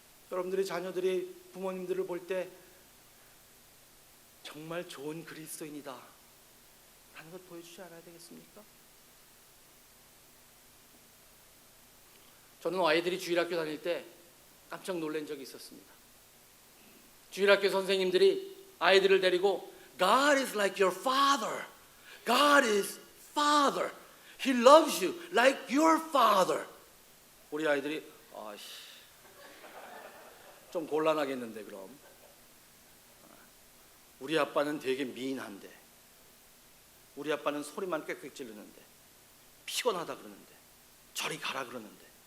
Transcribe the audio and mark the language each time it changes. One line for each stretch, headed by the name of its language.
Korean: 여러분들이, 자녀들이 부모님들을 볼 때 정말 좋은 그리스도인이다 하는 것 보여주지 않아야 되겠습니까? 저는 아이들이 주일학교 다닐 때 깜짝 놀란 적이 있었습니다. 주일학교 선생님들이 아이들을 데리고
English: God is like your father. God is father. He loves you like your father.
Korean: 우리 아이들이 좀 곤란하겠는데, 그럼 우리 아빠는 되게 미인한데, 우리 아빠는 소리만 꽥꽥 지르는데, 피곤하다 그러는데, 저리 가라 그러는데.